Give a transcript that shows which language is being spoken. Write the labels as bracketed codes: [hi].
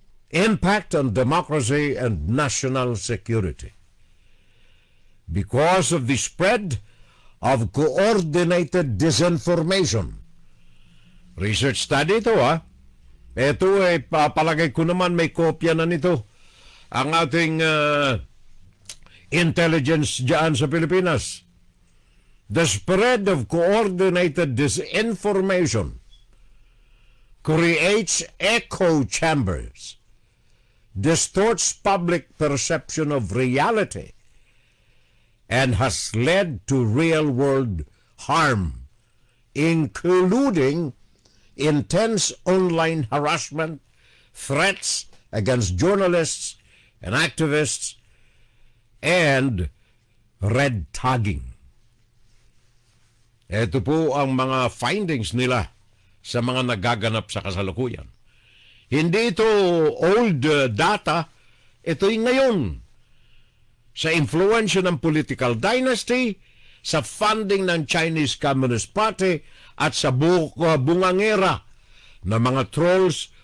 [en] Impact on democracy and national security. Because of the spread of coordinated disinformation. [tl] Research study ito Ito ay palagay ko naman may kopya na nito ang ating intelligence dyan sa Pilipinas. [en] The spread of coordinated disinformation creates echo chambers, distorts public perception of reality, and has led to real-world harm, including intense online harassment, threats against journalists and activists, and red tagging. [tl] Ito po ang mga findings nila sa mga nagaganap sa kasalukuyan. Hindi ito old data, ito'y ngayon. Sa influensya ng political dynasty, sa funding ng Chinese Communist Party, at sa bungangera ng mga trolls,